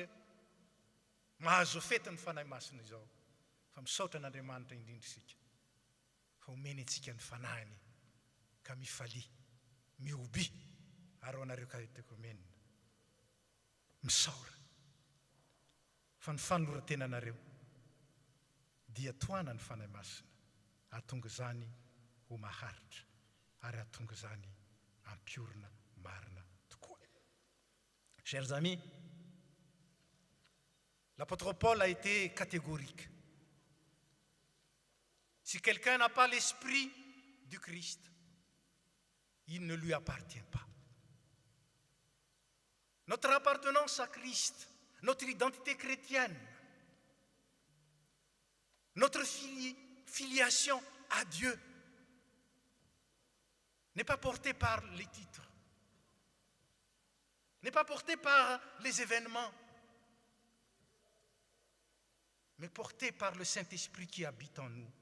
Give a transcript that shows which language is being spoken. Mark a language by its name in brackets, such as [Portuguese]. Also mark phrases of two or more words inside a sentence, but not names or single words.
[Malagasy] mahazo fety ny fanahy masina izao fa misaotra an'Andriamanitra indrindra isika fa omeny antsika ny fanahiny ka mifalia mioby ary ho anareo katekomenina misaora fa ny fanoloran-tenanareo dia toana ny fanahy masina ahatonga zany ho maharitra ary ahatonga zany ampiorina marina tokoa. [French] Chers amis, l'apôtre Paul a été catégorique. Si quelqu'un n'a pas l'esprit du Christ, il ne lui appartient pas. Notre appartenance à Christ, notre identité chrétienne, notre filiation à Dieu n'est pas portée par les titres, n'est pas portée par les événements, mais portée par le Saint-Esprit qui habite en nous.